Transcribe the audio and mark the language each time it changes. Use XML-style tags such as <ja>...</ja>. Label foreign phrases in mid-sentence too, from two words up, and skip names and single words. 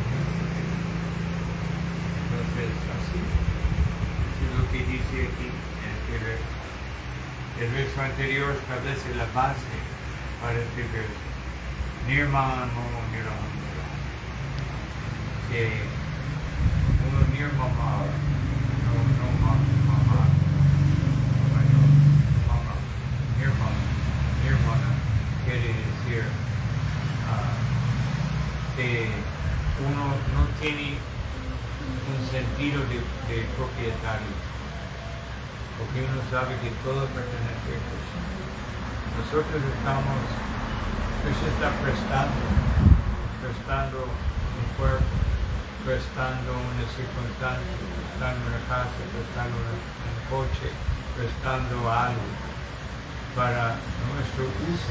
<es>Entonces, así es lo que dice aquí en este verso. El verso anterior establece la base para este verso.</es> <sa>Nirmamo Nirmamo.</sa> <es>Que uno nirmama, no mama, nirmana quiere decir que uno no tiene un sentido de propietario, porque uno sabe que todo pertenece a Krishna. Nosotros Krishna está prestando un cuerpo, prestando una circunstancia, prestando una casa, prestando un coche, prestando algo para nuestro uso.</es>